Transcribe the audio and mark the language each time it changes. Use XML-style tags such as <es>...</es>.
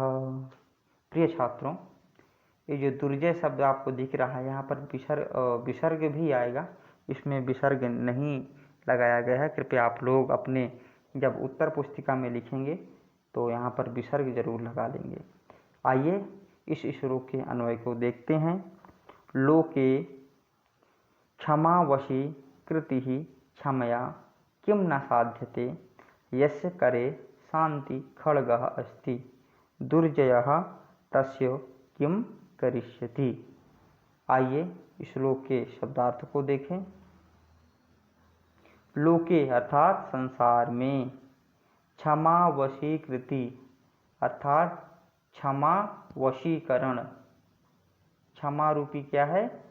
<hi>प्रिय छात्रों, ये जो दुर्जय शब्द आपको दिख रहा है यहाँ पर विसर्ग भी आएगा, इसमें विसर्ग नहीं लगाया गया है। कृपया आप लोग अपने जब उत्तर पुस्तिका में लिखेंगे तो यहाँ पर विसर्ग जरूर लगा लेंगे। आइए इस श्लोक के अन्वय को देखते हैं।</hi> <sa>लोके क्षमावशी कृति क्षमया किम न साध्यते यस्य करे शांति खड्गः अस्ति दुर्जयः तस्य किम करिष्यति।</sa> <hi>आइए श्लोक के शब्दार्थ को देखें। लोके अर्थात संसार में, क्षमा वशीकृति अर्थात क्षमा वशीकरण, क्षमा रूपी क्या है?</hi>